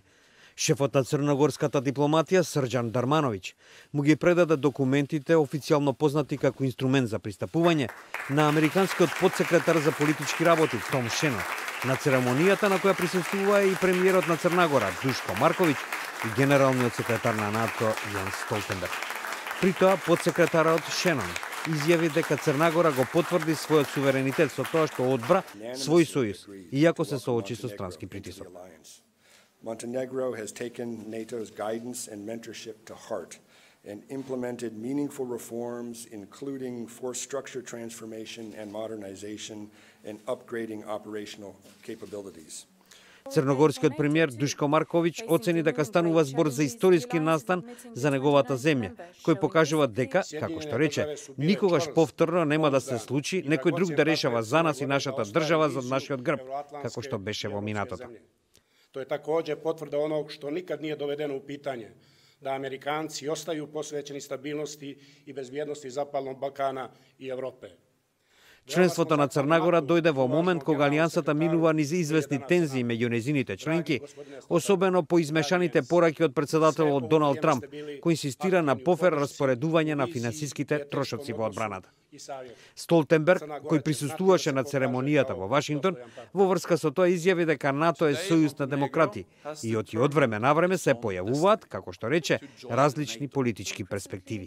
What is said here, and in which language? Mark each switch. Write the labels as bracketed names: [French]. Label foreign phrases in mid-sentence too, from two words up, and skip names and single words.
[Macedonian] Шефот на црногорската дипломатија Срџан Дармановиќ му ги предаде документите, официјално познати како инструмент за пристапување, на американскиот подсекретар за политички работи Том Шенон, на церемонијата на која присуствува и премиерот на Црна Гора Душко Марковиќ и генералниот секретар на НАТО Јенс Столтенберг. При тоа подсекретарот Шенон изјави дека Црна Гора го потврди својот суверенитет со тоа што одбра свој сојуз, иако се соочи со странски притисок. [English] Montenegro has taken NATO's guidance and mentorship to heart and implemented meaningful reforms, including force structure transformation and modernization and upgrading operational capabilities. [Macedonian] Црногорскиот премиер Душко Марковиќ оцени дека станува збор за историски настан за неговата земја, кој покажува дека, како што рече, никогаш повторно нема да се случи некој друг да решава за нас и нашата држава за нашиот грб, како што беше во минатото. [Serbian] To je takođe potvrda onog što nikad nije dovedeno u pitanje, da Amerikanci ostaju posvećeni stabilnosti i bezbjednosti Zapadnog Balkana i Evrope. [Macedonian] Членството на Црна Гора дојде во момент кога алијансата минува низ известни тензии меѓу незините членки, особено по измешаните пораки од председателот Доналд Трамп, кој инсистира на пофер распоредување на финансиските трошоци во одбраната. Столтенберг, кој присуствуваше на церемонијата во Вашингтон, во врска со тоа изјави дека НАТО е сојуз на демократи и од време на време се појавуваат, како што рече, различни политички перспективи.